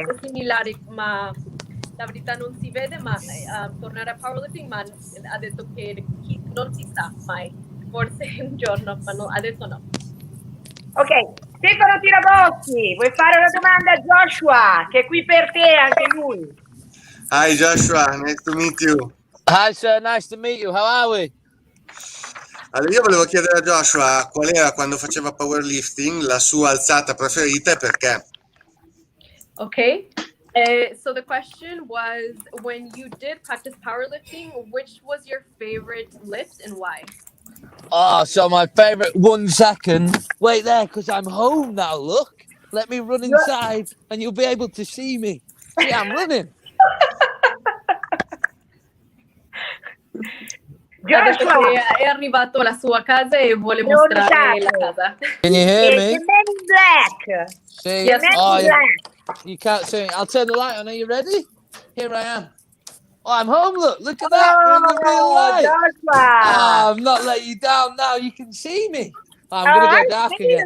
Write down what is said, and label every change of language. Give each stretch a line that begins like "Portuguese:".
Italian: È similare, ma la verità non si vede, ma tornare a powerlifting, ma ha detto che non si sa mai, forse un giorno, ma no, adesso no. Ok, Stefano Tiraboschi, vuoi fare una domanda a Joshua, che è qui per te, anche lui.
English: Hi Joshua, nice to meet you. Hi sir, nice to meet you. How are we?
Italian: Allora, io volevo chiedere a Joshua qual era, quando faceva powerlifting, la sua alzata preferita e perché.
English: Okay. So the question was, when you did practice powerlifting, which was your favorite lift and why? Oh, so my favorite, 1 second. Wait there, because I'm home now, look. Let me run inside and you'll be able to see me. See, I'm running.
Italian: Joshua è arrivato alla sua casa e vuole mostrare la casa.
English: Can you hear me? The Man in Black. See? The Man in Black. You can't see me. I'll turn the light on. Are you ready? Here I am. Oh, I'm home. Look at that. We're in the real light. Joshua. Oh, I'm not letting you down now. You can see me. I'm going to go dark again.